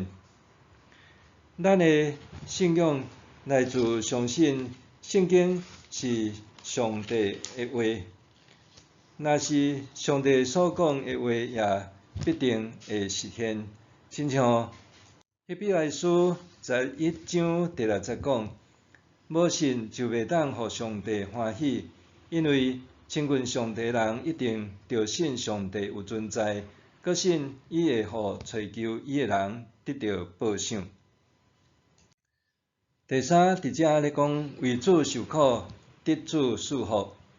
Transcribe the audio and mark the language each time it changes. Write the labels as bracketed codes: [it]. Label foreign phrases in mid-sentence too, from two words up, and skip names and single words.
[nan] 咱的信仰来自相信圣经是上帝的话，若是上帝所讲的话，也必定会实现。亲像希伯来书11章第6节讲，无信就袂当互上帝欢喜，因为亲近上帝的人一定着信上帝有存在，搁信伊会互追求伊的人得到报赏。第三，伫遮咧讲为主受苦，得主赐福。